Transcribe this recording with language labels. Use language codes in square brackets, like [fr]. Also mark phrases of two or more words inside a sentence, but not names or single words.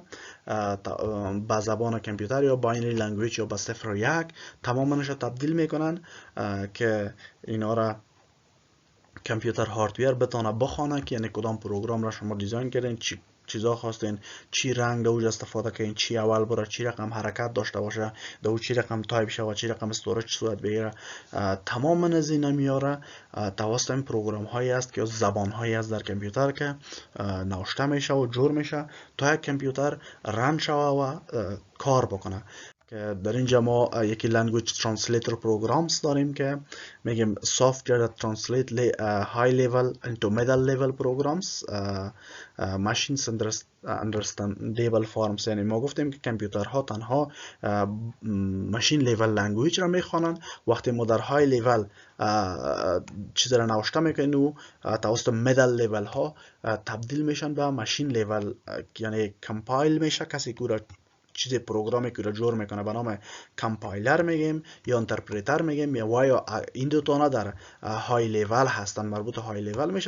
[fa] به زبان کامپیوتر یا [en] binary language [fa] یا به 0 و 1 تمامش تبدیل میکنن که اینا را کامپیوتر هاردویر بتونه بخونه که یعنی کدام پروگرام را شما دیزاین کردین، چی چیزا خواستین، چی رنگ دوج استفاده کنین، چی اول بره، چی رقم حرکت داشته باشه، دو چی رقم تایپ شه و چی رقم استوریج صورت بگیره. تمام از اینا میاره توسط این پروگرام هایی است که زبان هایی است در کامپیوتر که نوشته میشه و جور میشه تا یک کامپیوتر رن شوه و کار بکنه. که در اینجا ما یکی [en] language translator programs [fa] داریم که میگیم [en] software that translate high level into middle level programs machines understandable forms. [fa] یعنی ما گفتیم که کامپیوترها تنها [en] machine level language [fa] را میخوانند. وقتی ما در [en] high level [fa] چیز را نوشته میکنیم و توسط [en] middle level [fa] ها تبدیل میشن به [en] machine level, [fa] یعنی کمپایل میشه. کسی که چیز پروگرامی که رو جور میکنه به نام کمپایلر میگیم یا انترپریتر میگیم، یا این دو تا در [en] high level [fa] هستن، مربوط [en] high level [fa] میشن.